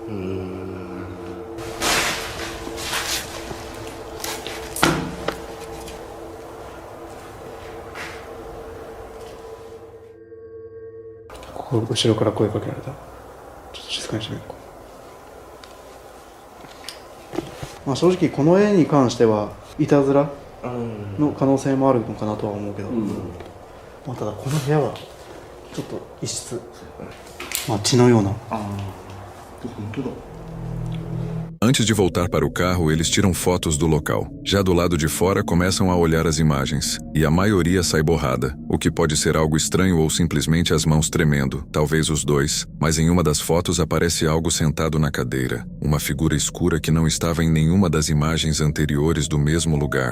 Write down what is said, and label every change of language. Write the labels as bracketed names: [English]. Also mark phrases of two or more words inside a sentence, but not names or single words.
[Japanese] 後ろから声かけられた。ちょっと静かにしてみよう。正直この絵に関してはいたずらの可能性もあるのかなとは思うけど、ただこの部屋はちょっと異質、血のような。本当だ。 [Portuguese] Antes de voltar para o carro, eles tiram fotos do local. Já do lado de fora, começam a olhar as imagens, e a maioria sai borrada, o que pode ser algo estranho ou simplesmente as mãos tremendo, talvez os dois, mas em uma das fotos aparece algo sentado na cadeira, uma figura escura que não estava em nenhuma das imagens anteriores do mesmo lugar.